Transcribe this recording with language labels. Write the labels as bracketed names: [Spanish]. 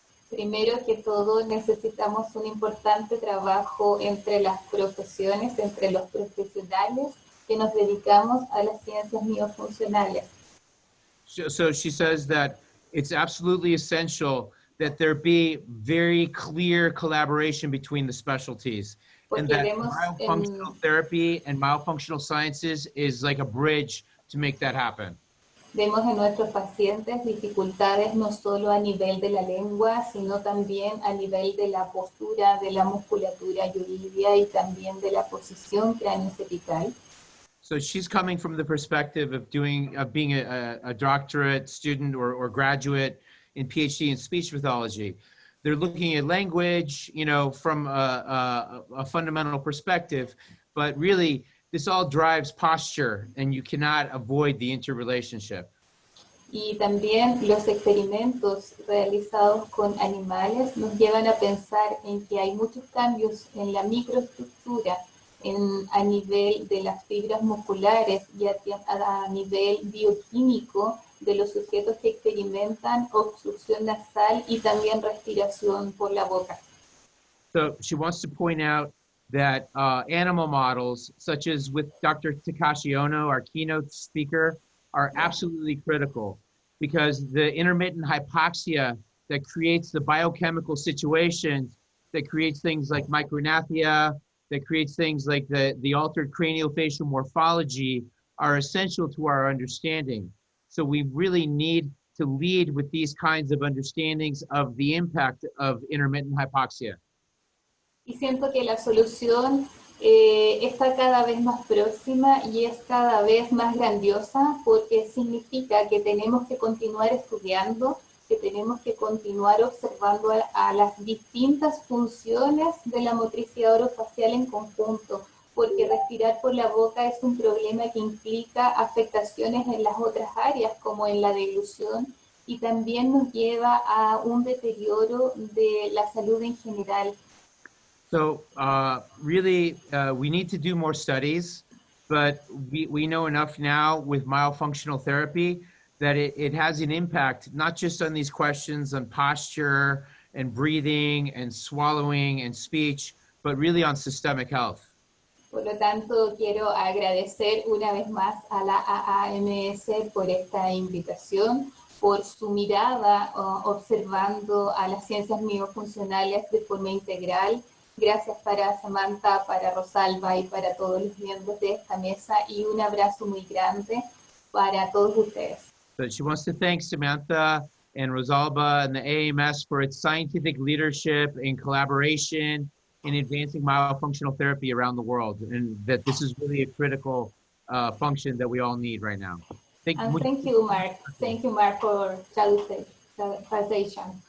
[Spanish] Primero que todo, necesitamos un importante trabajo entre las profesiones, entre los profesionales que nos dedicamos a las ciencias miofuncionales. [English] So she says that it's absolutely essential that there be very clear collaboration between the specialties. And that myofunctional therapy and myofunctional sciences is like a bridge to make that happen. [Spanish] Vemos en nuestros pacientes dificultades no solo a nivel de la lengua, sino también a nivel de la postura, de la musculatura yoroidea y también de la posición craneocervical. [English] So she's coming from the perspective of being a doctorate student or graduate in PhD in speech pathology. They're looking at language, you know, from a fundamental perspective, but really this all drives posture and you cannot avoid the interrelationship. [Spanish] Y también los experimentos realizados con animales nos llevan a pensar en que hay muchos cambios en la microestructura, a nivel de las fibras musculares y a nivel bioquímico de los sujetos que experimentan obstrucción nasal y también respiración por la boca. [English] So she wants to point out that animal models, such as with Dr. Takashi Ono, our keynote speaker, are absolutely critical because the intermittent hypoxia that creates the biochemical situations that creates things like micronathia, that creates things like the altered craniofacial morphology are essential to our understanding. So we really need to lead with these kinds of understandings of the impact of intermittent hypoxia. [Spanish] Y siento que la solución está cada vez más próxima y es cada vez más grandiosa porque significa que tenemos que continuar estudiando, que tenemos que continuar observando a las distintas funciones de la motricidad orofacial en conjunto, porque respirar por la boca es un problema que implica afectaciones en las otras áreas, como en la deglución, y también nos lleva a un deterioro de la salud en general. [English] So really, we need to do more studies, but we know enough now with myofunctional therapy that it has an impact, not just on these questions on posture and breathing and swallowing and speech, but really on systemic health. [Spanish] Por lo tanto, quiero agradecer una vez más a la AAMS por esta invitación, por su mirada observando a las ciencias miofuncionales de forma integral. Gracias para Samantha, para Rosalba y para todos los miembros de esta mesa y un abrazo muy grande para todos ustedes. [English] So she wants to thank Samantha and Rosalba and the AMS for its scientific leadership and collaboration in advancing myofunctional therapy around the world, and that this is really a critical function that we all need right now. Thank you, Mark. Thank you, Mark, for translation.